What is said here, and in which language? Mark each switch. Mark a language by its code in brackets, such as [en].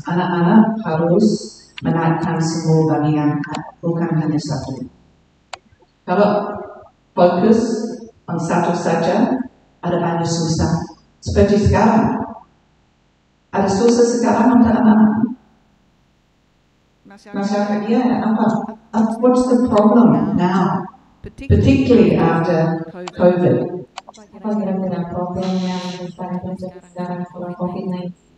[id] Anak-anak harus menaikkan semua bagian, bukan hanya satu. Kalau fokus on satu saja, ada banyak susah. Seperti sekarang, ada susah sekarang untuk anak-anak. [en] Masyarakat, what's the problem now? Particularly after COVID. [id] Apa kira-kira problem yang terjadi sekarang setelah COVID-19?